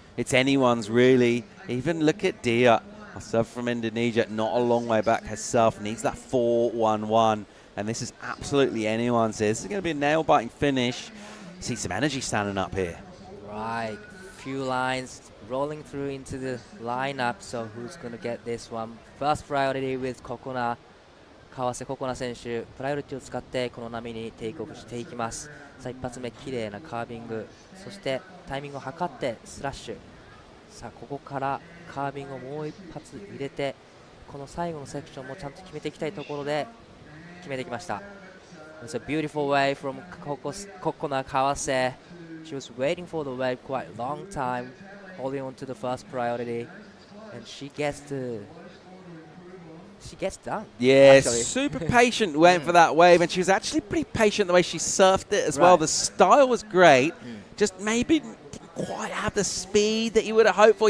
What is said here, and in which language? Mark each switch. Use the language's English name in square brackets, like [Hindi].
[English] It's anyone's, really. Even look at Dia, herself from Indonesia, not a long way back herself, needs that 4-1-1, and this is absolutely anyone's. This is going to be a nail-biting finish. See some energy standing up here. Right, few lines rolling through into the lineup, so who's going to get this one? First priority with Kokona. [Japanese] 川瀬心那選手、プライオリティを使ってこの波にテイクオフしていきます。さあ一発目綺麗なカービング、そしてタイミングを測ってスラッシュ。さあここからカービングをもう一発入れて、この最後のセクションもちゃんと決めていきたいところで決めてきました。 [English] It's a beautiful wave from Kokona Kawase. She was waiting for the wave quite a long time, holding on to the first priority, and she gets done. Yeah, actually. super patient, went for that wave, and she was actually pretty patient the way she surfed it as well. The style was great, just maybe didn't quite have the speed that you would have hoped for.